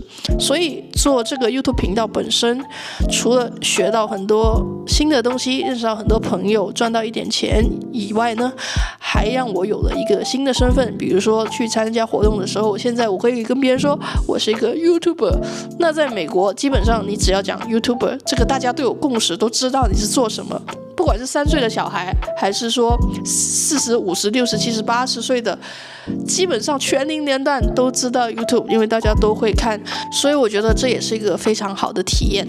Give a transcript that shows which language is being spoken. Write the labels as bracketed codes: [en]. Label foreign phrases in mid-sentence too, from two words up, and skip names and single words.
[zh] 所以做這個 YouTube 頻道本身，除了學到很多新的東西，認識到很多朋友，賺到一點錢以外呢，還讓我有了一個新的身份。比如說去參加活動的時候，現在我可以跟別人說我是一個 YouTuber。那在美國基本上你只要講 YouTuber， 這個大家都有共識，都知道你是做什麼。不管是3歲的小孩，還是說40、50、60、70、80歲的，基本上全齡年段都知道 YouTube， 因為大家都會看，所以我覺得這也是一個非常好的體驗。